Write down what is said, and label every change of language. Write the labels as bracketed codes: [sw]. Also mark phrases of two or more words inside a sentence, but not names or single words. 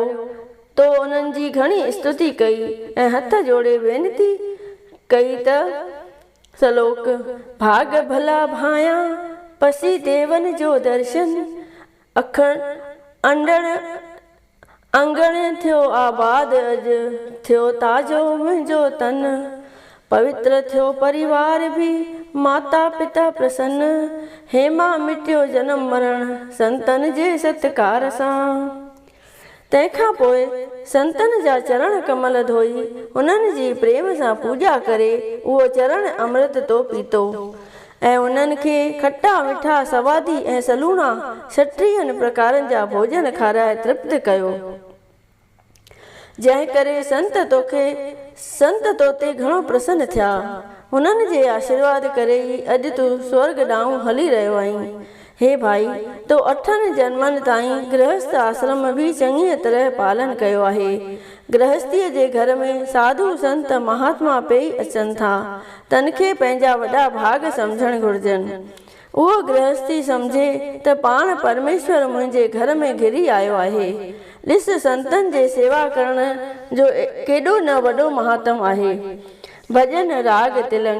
[sd] तो उन्हनि जी घणी स्तुति कई ऐं हथ जोड़े वेनती कई त सलोक, भाग भला भाया पसी देवन जो दर्शन, अंगण थियो आबाद, अॼु थियो ताजो मुंहिंजो तन, पवित्र थियो परिवार भी, माता पिता प्रसन्न, हेमा मिटियो जनम मरण संतन जे सत्कार सां। तंहिंखां पोइ संतन जा चरण कमल धोई उन्हनि जी प्रेम सां पूॼा करे उहो चरण अमृत तो पीतो ऐं उन्हनि खे खटा मिठा सवादी ऐं सलूणा 36 प्रकारनि जा भोजन खाराए तृप्त कयो। जंहिं करे संत तोते घणो प्रसन्न थिया। उन्हनि जे आशीर्वाद करे ई अॼु तूं स्वर्ग ॾांहुं हली रहियो आहीं। हे भाई, तो 8 जन्मनि ताईं गृहस्थ आश्रम बि चङीअ तरह पालन कयो आहे। गृहस्थीअ जे घर में साधु संत महात्मा पेई अचनि था, तनखे पंहिंजा वॾा भाग सम्झणु घुर्जनि। उहो गृहस्थी सम्झे त पाण परमेश्वर मुंहिंजे घर में घिरी आयो आहे। ॾिस, संतनि जे सेवा करण जो केॾो न वॾो महात्म आहे। भजन राग तिलंग।